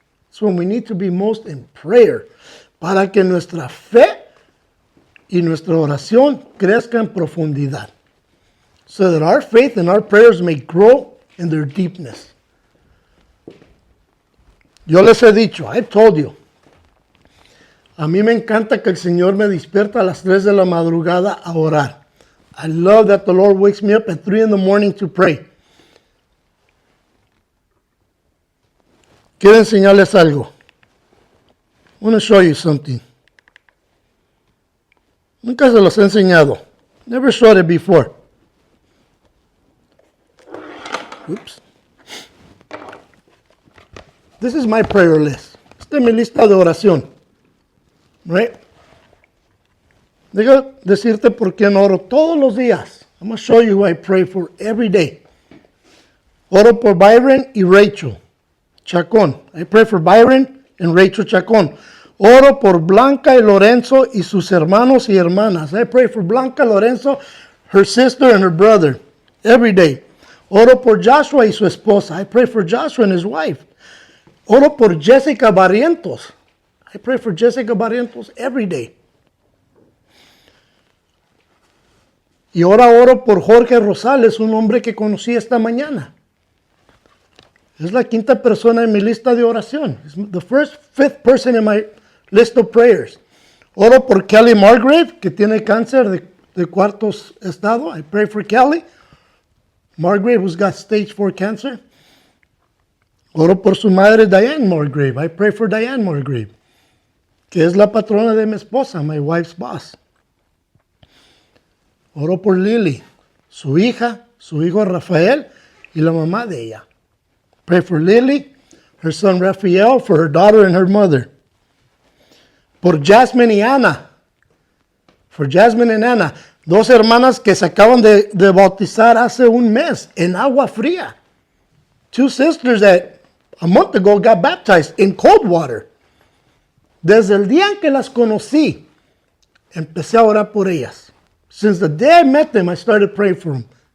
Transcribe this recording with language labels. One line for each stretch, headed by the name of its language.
English: It's when we need to be most in prayer.
Spanish: Para que nuestra fe y nuestra oración crezca en profundidad.
English: So that our faith and our prayers may grow in their deepness.
Spanish: Yo les he dicho,
English: I've told you,
Spanish: a mí me encanta que el Señor me despierta a las 3 de la madrugada a orar.
English: I love that the Lord wakes me up at 3 in the morning to pray.
Spanish: Quiero enseñarles algo.
English: I want to show you something.
Spanish: Nunca se los he enseñado.
English: Never showed it before. Oops. This is my prayer list.
Spanish: Esta es mi lista de oración.
English: Right?
Spanish: Deja decirte por quién oro todos los días.
English: I'm going to show you who I pray for every day.
Spanish: Oro por Byron y Rachel Chacón.
English: I pray for Byron and Rachel Chacón.
Spanish: Oro por Blanca y Lorenzo y sus hermanos y hermanas.
English: I pray for Blanca, Lorenzo, her sister and her brother every day.
Spanish: Oro por Joshua y su esposa.
English: I pray for Joshua and his wife.
Spanish: Oro por Jessica Barrientos.
English: I pray for Jessica Barrientos every day.
Spanish: Y ahora oro por Jorge Rosales, un hombre que conocí esta mañana. Es la quinta persona en mi lista de oración.
English: It's the fifth person in my list of prayers.
Spanish: Oro por Kelly Margrave, que tiene cáncer de cuarto estado.
English: I pray for Kelly Margrave, who's got stage 4 cancer.
Spanish: Oro por su madre Diane Margrave.
English: I pray for Diane Margrave,
Spanish: que es la patrona de mi esposa,
English: my wife's boss.
Spanish: Oro por Lily, su hija, su hijo Rafael y la mamá de ella.
English: Pray for Lily, her son Rafael, for her daughter and her mother.
Spanish: Por Jasmine y Ana.
English: For Jasmine and Anna,
Spanish: dos hermanas que se acaban de bautizar hace un mes en agua fría.
English: Two sisters that a month ago got baptized in cold water.
Spanish: Desde el día en que las conocí, empecé a orar por ellas.
English: Since the day I met them, I started praying for them.